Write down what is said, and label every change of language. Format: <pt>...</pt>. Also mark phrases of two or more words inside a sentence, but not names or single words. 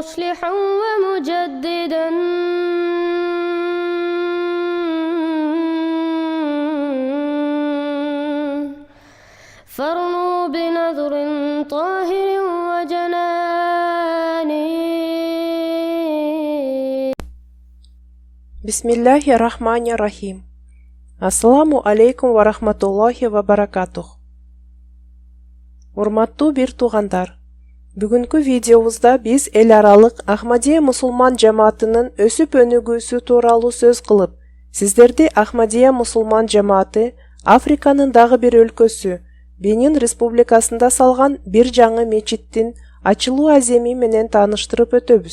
<ar>ناصحا ومجددا فارنوا بنذر طاهر وجنان. Bismillahirrahmanirrahim. السلام عليكم ورحمة الله وبركاته.</ar> <ky>Урматтуу бир туугандар, бүгүнкү видеобузда биз эл аралык Ахмадия мусулман жамаатынын өсүп өнүгүүсү тууралуу сөз кылып, сиздерди Ахмадия мусулман жамааты Африканын дагы бир өлкөсү Бенин Республикасында салган бир жаңы мечиттин ачылуу аземи менен тааныштырып өтөбүз.</ky>